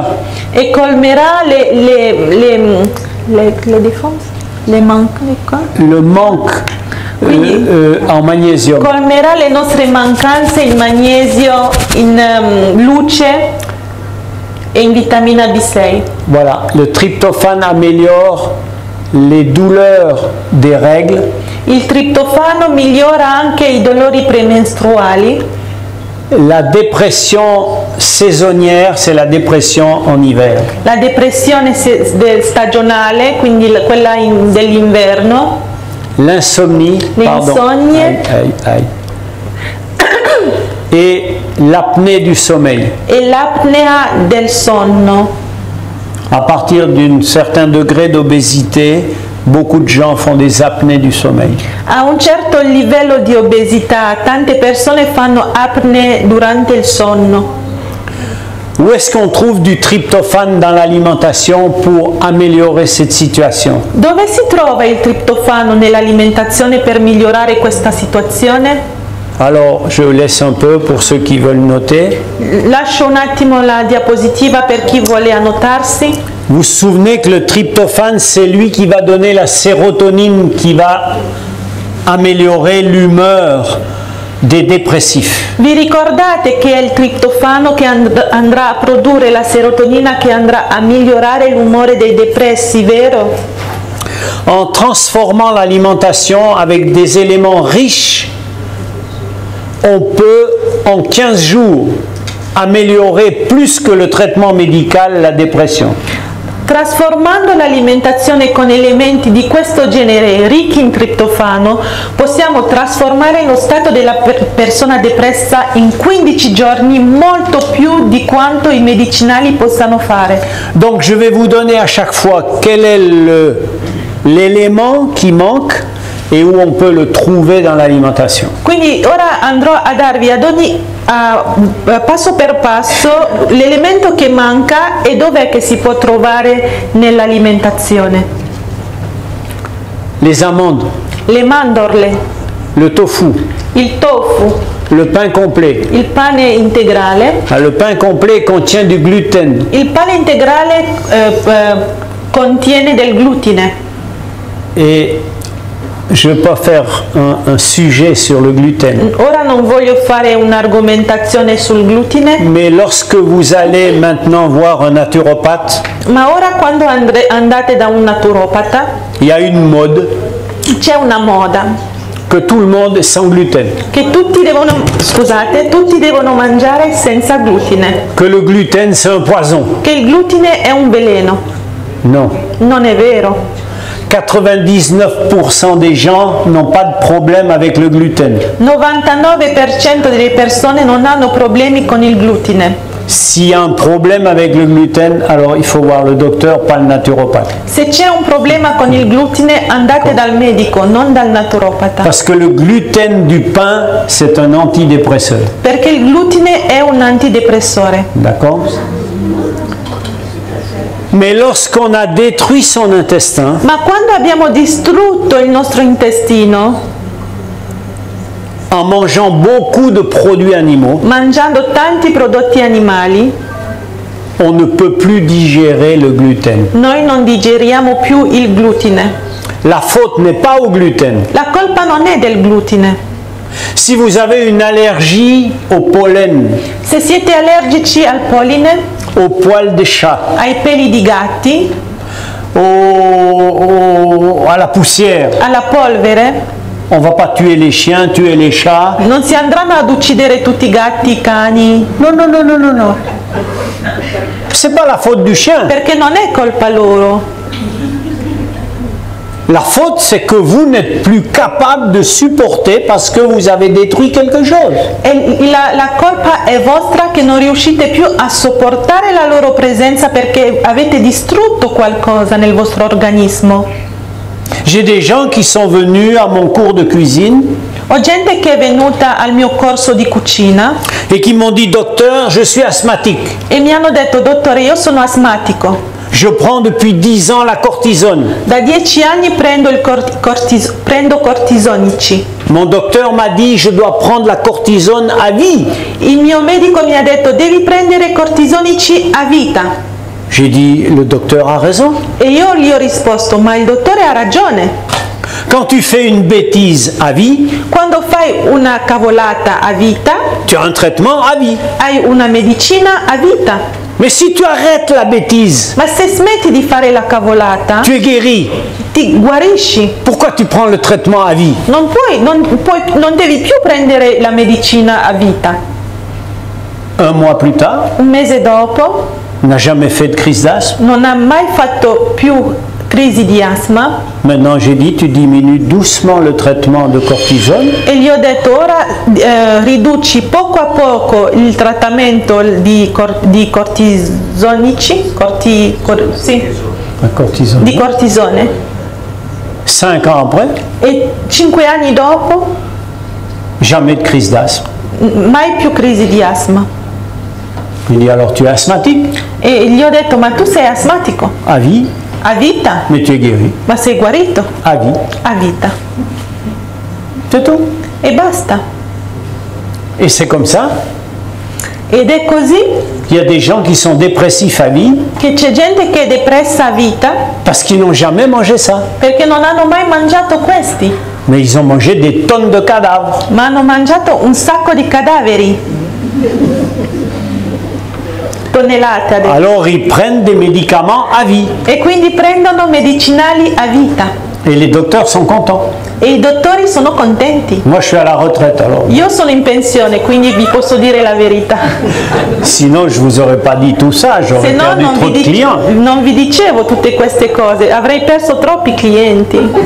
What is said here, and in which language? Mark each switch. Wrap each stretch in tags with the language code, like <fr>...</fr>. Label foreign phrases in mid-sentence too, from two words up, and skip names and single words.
<it>e colmerà</it> <fr>le manque en magnésium.</fr> <it>colmerà le nostre mancanze in magnesio, in luce e in vitamina B6.</it> <fr>Voilà, le tryptophane améliore les douleurs des règles</fr> <it>Il triptofano migliora anche i dolori premestruali</it> <fr>La dépression saisonnière, c'est la dépression en hiver.</fr> <it>La depressione stagionale, quindi quella dell'inverno.</it> <fr>L'insomnie, pardon. L'insomnie. Aïe, aïe, aïe. Et l'apnée du sommeil.</fr> <it>E l'apnea del sonno.</it> <fr>À partir d'un certain degré d'obésité, beaucoup de gens font des apnées du sommeil.</fr> <it>A un certo livello di obesità, tante persone fanno apnee durante il sonno.</it> <fr>Où est-ce qu'on trouve du tryptophane dans l'alimentation pour améliorer cette situation?</fr> <it>Dove si trova il triptofano nell'alimentazione per migliorare questa situazione?</it> <fr>Alors, je laisse un peu pour ceux qui veulent noter.</fr> <it>Lascio un attimo la diapositiva per chi vuole annotarsi.</it> <fr>Vous vous souvenez que le tryptophane, c'est lui qui va donner la sérotonine qui va améliorer l'humeur des dépressifs.</fr> <it>Vi ricordate che è il triptofano che andrà a produrre la serotonina che andrà a migliorare l'umore dei depressi, vero?</it> <fr>En transformant l'alimentation avec des éléments riches, on peut en 15 jours améliorer plus que le traitement médical la dépression.</fr> <it>Trasformando l'alimentazione con elementi di questo genere ricchi in triptofano, possiamo trasformare lo stato della persona depressa in 15 giorni, molto più di quanto i medicinali possano fare.</it> <fr>Donc je vais vous donner à chaque fois quel est l'élément qui manque et où on peut le trouver dans l'alimentation.</fr> <it>Quindi ora andrò a darvi ad ogni passo per passo l'elemento che manca e dov'è che si può trovare nell'alimentazione.</it> <fr>Les amandes,</fr> <it>Le mandorle,</it> <fr>le tofu,</fr> <it>il tofu,</it> <fr>le pain complet.</fr> <it>il pane integrale.</it> <fr>Le pain complet contient du gluten.</fr> <it>Il pane integrale contiene del glutine.</it> <fr>Et je ne vais pas faire un sujet sur le gluten.</fr> <it>Ora non voglio fare un'argomentazione sul glutine,</it> <fr>Mais lorsque vous allez maintenant voir un naturopathe,</fr> <it>ma ora quando andate da un naturopata</it> <fr>il y a une mode</fr> <it>c'è una moda</it> <fr>que tout le monde est sans gluten.</fr> <it>che tutti devono mangiare senza glutine,</it> <fr>Que le gluten c'est un poison.</fr> <it>che il glutine è un veleno.</it> <fr>Non.</fr> <it>Non è vero.</it> <fr>99% des gens n'ont pas de problème avec le gluten.</fr> <it>99% delle persone non hanno problemi con il glutine.</it> <fr>S'il y a un problème avec le gluten, alors il faut voir le docteur, pas le naturopathe.</fr> <it>Se c'è un problema con il glutine, andate dal medico, non dal naturopata.</it> <fr>Parce que le gluten du pain, c'est un antidépresseur.</fr> <it>Perché il glutine è un antidepressore.</it> <fr>D'accord? Mais lorsqu'on a détruit son intestin,</fr> <it>Ma quando abbiamo distrutto il nostro intestino,</it> <fr>en mangeant beaucoup de produits animaux,</fr> <it>mangiando tanti prodotti animali,</it> <fr>on ne peut plus digérer le gluten.</fr> <it>noi non digeriamo più il glutine.</it> <fr>La faute n'est pas au gluten.</fr> <it>La colpa non è del glutine.</it> <fr>Si vous avez une allergie au pollen,</fr> <it>Se siete allergici al polline,</it> <fr>au poil des chats,</fr> <it>ai peli di gatti,</it> <fr>à la poussière,</fr> <it>alla polvere,</it> <fr>on ne va pas tuer les chiens, tuer les chats.</fr> <it>non si andranno ad uccidere tutti i gatti, i cani,</it> <fr>Non, non, non, non, non, non. C'est pas la faute du chien.</fr> <it>perché non è colpa loro.</it> <fr>La faute, c'est que vous n'êtes plus capable de supporter parce que vous avez détruit quelque chose.</fr> <it>E la colpa è vostra che non riuscite più a sopportare la loro presenza perché avete distrutto qualcosa nel vostro organismo.</it> <fr>J'ai des gens qui sont venus à mon cours de cuisine</fr> <it>Ho gente che è venuta al mio corso di cucina</it> <fr>et qui m'ont dit, docteur, je suis asthmatique.</fr> <it>e mi hanno detto, dottore, io sono asmatico.</it> <fr>Je prends depuis 10 ans la cortisone.</fr> <it>Da 10 anni prendo cortisonici.</it> <fr>Mon docteur m'a dit, je dois prendre la cortisone à vie.</fr> <it>Il mio medico mi ha detto, devi prendere cortisonici a vita.</it> <fr>J'ai dit, le docteur a raison.</fr> <it>E io gli ho risposto, ma il dottore ha ragione.</it> <fr>Quand tu fais une bêtise à vie,</fr> <it>Quando fai una cavolata a vita,</it> <fr>tu as un traitement à vie.</fr> <it>hai una medicina a vita.</it> <fr>Mais si tu arrêtes la bêtise,</fr> <it>Ma se smetti di fare la cavolata,</it> <fr>tu es guéri.</fr> <it>ti guarisci.</it> <fr>Pourquoi tu prends le traitement à vie?</fr> <it>Non devi più prendere la medicina a vita.</it> <fr>Un mois plus tard,</fr> <it>un mese dopo,</it> <fr>n'a jamais fait de crise d'asthme.</fr> <it>non ha mai fatto più crisi di asma.</it> <fr>Maintenant, j'ai dit, tu diminues doucement le traitement de cortisone.</fr> <it>E gli ho detto ora riduci poco a poco il trattamento di cortisonici, sì,</it> <fr>Cortisone.</fr> <it>di cortisone.</it> <fr>5 ans après,</fr> <it>E 5 anni dopo</it> <fr>jamais de crise d'asthme.</fr> <it>mai più crisi di asma.</it> <fr>Il dit, alors tu es asthmatique</fr> <it>E gli ho detto ma tu sei asmatico</it> <fr>à vie,</fr> <it>a vita,</it> <fr>mais tu es guéri</fr> <it>ma sei guarito</it> <fr>à vie.</fr> <it>a vita</it> <fr>C'est tout.</fr> <it>e basta.</it> <fr>Et c'est comme ça.</fr> <it>Ed è così</it> <fr>Il y a des gens qui sont dépressifs à vie</fr> <it>che c'è gente che è depressa a vita</it> <fr>parce qu'ils n'ont jamais mangé ça.</fr> <it>perché non hanno mai mangiato questi,</it> <fr>Mais ils ont mangé des tonnes de cadavres.</fr> <it>ma hanno mangiato un sacco di cadaveri, tonnellate adesso.</it> <fr>Alors ils prennent des médicaments à vie.</fr> <it>E quindi prendono medicinali a vita</it> <fr>Et les docteurs sont contents.</fr> <it>e i dottori sono contenti.</it> <fr>Moi, je suis à la retraite, alors.</fr> <it>Io sono in pensione, quindi vi posso dire la verità.</it> <fr>Sinon, je vous aurais pas dit tout ça.</fr> <it>Se</it> <fr>J'aurais</fr> <it>no</it> <fr>perdu trop de clients.</fr> <it>non vi dicevo tutte queste cose, avrei perso troppi clienti.</it>